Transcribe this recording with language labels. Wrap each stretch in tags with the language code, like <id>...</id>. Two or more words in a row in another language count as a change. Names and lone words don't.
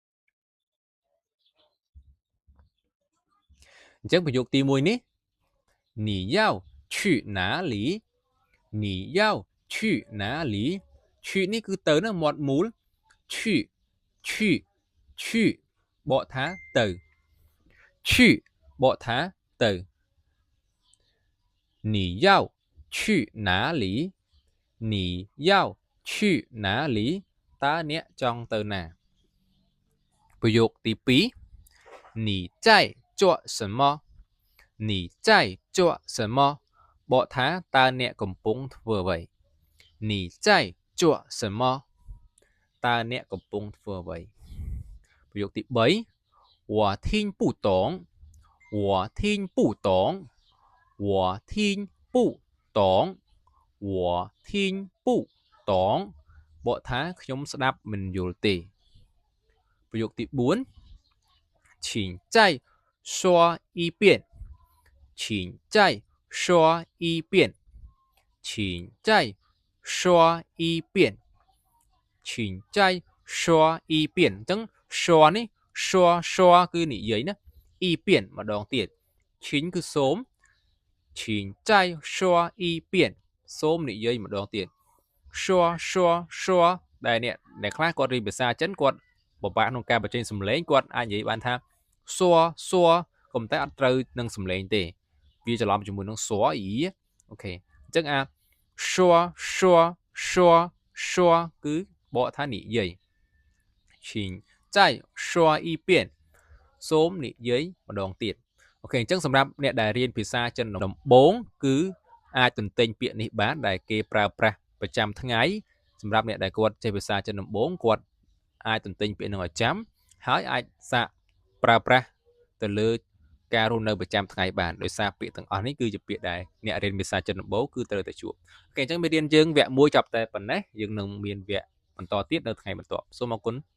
<km>អញ្ចឹងប្រយោគទី1នេះ</km> <zh>你要去哪里你要去哪里去</zh> <km>នេះគឺទៅណាមាត់មូល 去បកថាទៅ去បកថាទៅ</km> <zh>你要去哪里你要去哪里</zh> <km>តើអ្នកចង់ទៅណាប្រយោគទី 2</km> <zh>你在做什么你在做什么</zh> <km>បកថាតើអ្នកកំពុងធ្វើអ្វី</km> <zh>你在做什么</zh> <km>តើអ្នកកំពុងធ្វើអ្វីប្រយោគទី3</km> <zh>我听不懂我听不懂我听不懂我听不懂</zh> <km>បកថាខ្ញុំស្ដាប់មិនយល់ទេប្រយោគទី4</km> <zh>请再说一遍请再说一遍请再说一遍请再说一遍</zh> <km>អញ្ចឹង说នេះ说គឺនិយាយណា一遍ម្ដងទៀតឈិញគឺសូម</km> <zh>请再说一遍</zh> <km>សូមនិយាយម្ដងទៀត说ដែលអ្នកខ្លះគាត់រៀនភាសាចិនគាត់បបាក់ ក្នុងការបញ្ចេញសំឡេងគាត់អាចនិយាយបានថាសួរសួរក៏ប៉ុន្តែអត់ត្រូវនឹងសំឡេងទេវាច្រឡំជាមួយនឹងសួរអ៊ីអូខេអញ្ចឹងអាសួរ សួរសួរសួរគឺបកថានិយាយ</km> <zh>请再说一遍</zh> <km>សូមនិយាយម្ដងទៀតអូខេអញ្ចឹងសម្រាប់ អ្នកដែលរៀនភាសាចិនដំបូងគឺអាចទន្ទិញពាក្យនេះបានដែលគេប្រើប្រាស់ប្រចាំថ្ងៃសម្រាប់អ្នកដែលគាត់ចេះភាសាចិនដំបូងគាត់អាចទន្ទិញពាក្យនឹងឲ្យចាំហើយអាចសាកប្រើប្រាស់ទៅលើការរស់នៅប្រចាំថ្ងៃបានដោយសារពាក្យទាំងអស់នេះគឺជាពាក្យដែលអ្នករៀនភាសាចិនដំបូងគឺត្រូវតែជួបអូខេអញ្ចឹងមេរៀនយើងវគ្គ1ចប់តែប៉ុណ្ណេះយើងនឹងមានវគ្គបន្តទៀតនៅថ្ងៃបន្ទាប់សូមអរគុណ</km>